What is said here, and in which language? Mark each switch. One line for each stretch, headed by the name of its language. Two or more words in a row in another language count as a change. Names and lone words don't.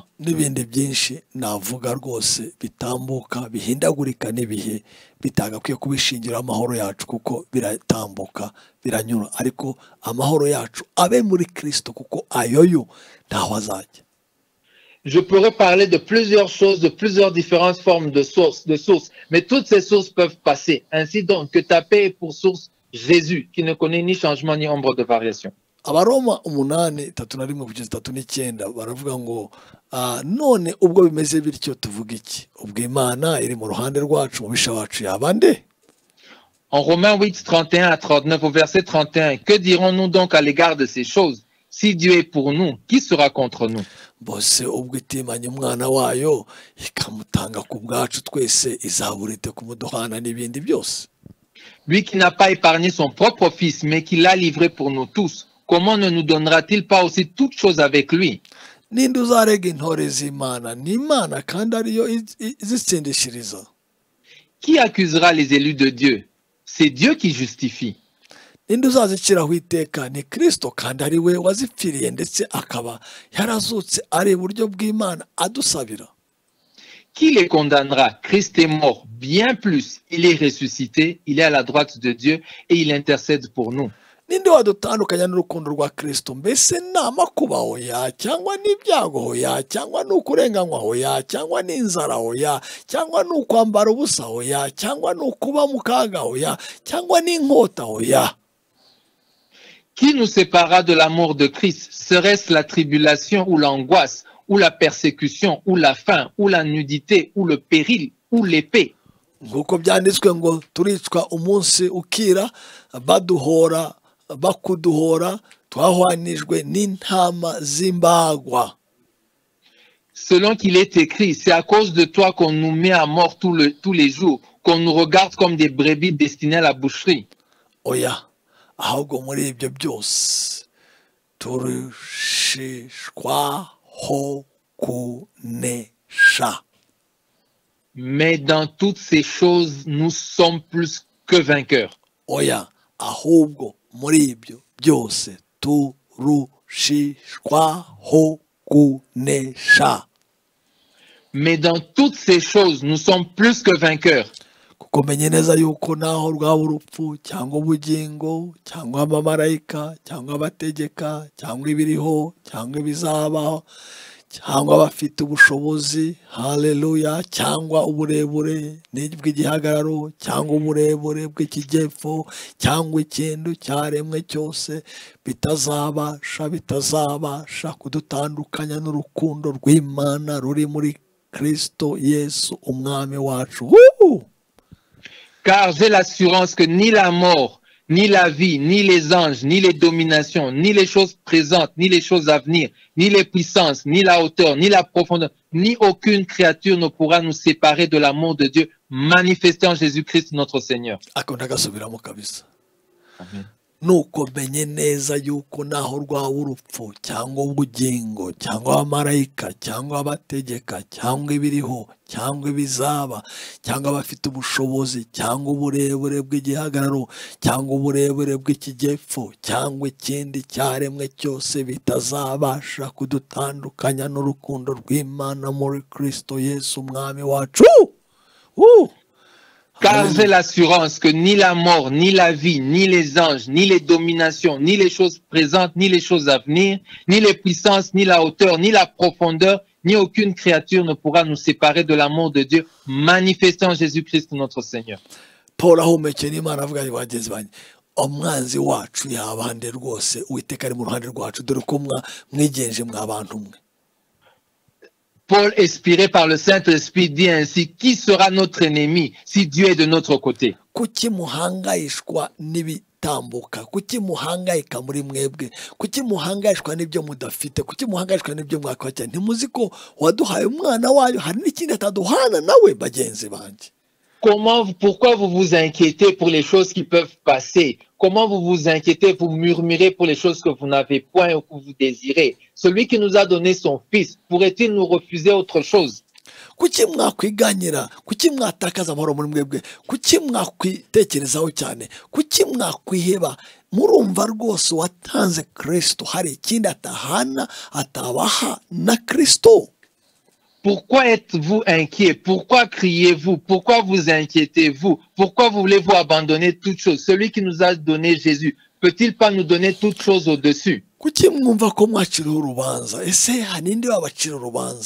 Kinyarwanda: N'ibindi byinshi navuga rwose bitambuka, bihindagurika n'ibihe, bitagakwiye kubishingira amahoro yacu, kuko biratambuka, biranyura. Ariko amahoro yacu abe muri Kristo, kuko ayoyo ntaho azajya.
French: Je pourrais parler de plusieurs choses, de plusieurs différentes formes de sources, mais toutes ces sources peuvent passer. Ainsi donc que ta paix est pour source Jésus, qui ne connaît ni changement ni ombre de variation.
Kinyarwanda: Abaroma 8:3-9 baravuga ngo none ubwo bimeze bityo tuvuga iki? Ubwo Imana iri mu ruhande rwacu, mubisha wacu yaba nde?
French: En Romains 8:31-39, au verset 31, que dirons-nous donc à l'égard de ces choses? Si Dieu est pour nous, qui sera contre nous?
Kinyarwanda: Bose ubwo itimanye umwana wayo ikamutanga ku bwacu twese, izaburite kumuduhana n'ibindi byose.
French: Lui qui n'a pas épargné son propre fils, mais qui l'a livré pour nous tous, comment ne nous donnera-t-il pas aussi toutes choses avec lui?
Kinyarwanda: Ninde uzarega intore z'Imana? Ni Imana kandi ariyo izitsindishiriza.
French: Qui accusera les élus de Dieu? C'est Dieu qui justifie.
Kinyarwanda: Ninde uzaziciraho iteka? Ni Kristo, kandi ari we wazipfiriye, ndetse akaba yarazutse ari iburyo bw'Imana adusabira.
French: Qui les condamnera? Christ est mort, bien plus, il est ressuscité, il est à la droite de Dieu et il intercède pour nous.
Kinyarwanda: Ninde wadutandukanya n'urukundo rwa Kristo? Mbese ni amakuba hoya, cyangwa n'ibyago hoya, cyangwa n'ukurenganywa hoya, cyangwa n'inzara hoya, cyangwa n'ukwambara ubusa hoya, cyangwa n'ukuba mu kaga hoya, cyangwa n'inkota hoya.
French: Qui nous séparera de l'amour de Christ? Serait-ce la tribulation ou l'angoisse, ou la persécution, ou la faim, ou la nudité, ou le péril, ou l'épée?
Kinyarwanda: Nguko byanditswe ngo turicwa umunsi ukira, baduhora, bakuduhora, twahwanijwe n'intama z'imbagwa.
French: Selon qu'il est écrit, c'est à cause de toi qu'on nous met à mort tous les jours, qu'on nous regarde comme des brebis destinées à la boucherie.
Kinyarwanda: Oya, ahubwo muri ibyo byose turushishwaho kunesha.
French: Mais dans toutes ces choses, nous sommes plus que vainqueurs.
Kinyarwanda: Oya, ahubwo muri ibyo byose turushishwaho kunesha.
French: Mais dans toutes ces choses, nous sommes plus que vainqueurs.
Kinyarwanda: Kuko menye neza yuko naho rwaba urupfu cyangwa ubugingo cyangwa abamarayika cyangwa abategeka cyangwa ibiriho cyangwa ibizabaho cyangwa abafite ubushobozi, haleluya, cyangwa uburebure bw'igihagararo cyangwa uburebure bw'ikijyepfo cyangwa ikintu cyaremwe cyose bitazabasha kudutandukanya n'urukundo rw'Imana ruri muri Kristo Yesu umwami wacu.
French: Car j'ai l'assurance que ni la mort, ni la vie, ni les anges, ni les dominations, ni les choses présentes, ni les choses à venir, ni les puissances, ni la hauteur, ni la profondeur, ni aucune créature ne pourra nous séparer de l'amour de Dieu manifesté en Jésus-Christ notre Seigneur. Amen.
Kinyarwanda: Nuko menye neza yuko naho rwaba urupfu cyangwa ubugingo cyangwa abamarayika cyangwa abategeka cyangwa ibiriho cyangwa ibizaba cyangwa abafite ubushobozi cyangwa uburebure bw'igihagararo cyangwa uburebure bw'ikijyepfo cyangwa ikindi cyaremwe cyose bitazabasha kudutandukanya n'urukundo rw'Imana muri Kristo Yesu umwami wacu.
French: Car j'ai l'assurance que ni la mort, ni la vie, ni les anges, ni les dominations, ni les choses présentes, ni les choses à venir, ni les puissances, ni la hauteur, ni la profondeur, ni aucune créature ne pourra nous séparer de l'amour de Dieu manifesté en Jésus-Christ notre Seigneur.
Kinyarwanda: Paul ahumekera Imana avuga ati bagenzi banjye, umwanzi wacu yabande rwose, Uwiteka ari mu ruhande rwacu, dore ko mwigenje mwabantu mwe.
French: Paul, inspiré par le Saint-Esprit, dit ainsi, qui sera notre ennemi si Dieu est de notre côté?
Kinyarwanda: Kuki muhangayishwa n'ibitambuka? Kuki muhangayika muri mwebwe? Kuki muhangayishwa n'ibyo mudafite? Kuki muhangayishwa n'ibyo mwakwakira? Ntimuzi ko waduhaye umwana wayo, hari n'ikindi ataduhana nawe bagenzi banjye.
French: Pourquoi vous vous inquiétez pour les choses qui peuvent passer? Comment vous vous inquiétez, vous murmurez pour les choses que vous n'avez point ou que vous désirez? Celui qui nous a donné son Fils, pourrait-il nous refuser autre chose?
Kinyarwanda: Kuki mwakwiganyira? Kuki mwatakaza amahoro muri mwebwe? Kuki mwakwitekerezaho cyane? Kuki mwakwiheba? Murumva rwose watanze Kristo, hari ikindi atahana atabaha na Kristo.
French: Pourquoi êtes-vous inquiet? Pourquoi criez-vous? Pourquoi vous inquiétez-vous? Pourquoi voulez-vous abandonner toutes choses? Celui qui nous a donné Jésus, peut-il pas nous donner toutes choses au-dessus?
Kinyarwanda: Kuki mwumva ko mwaciriho urubanza? Ese haninde wabacira urubanza?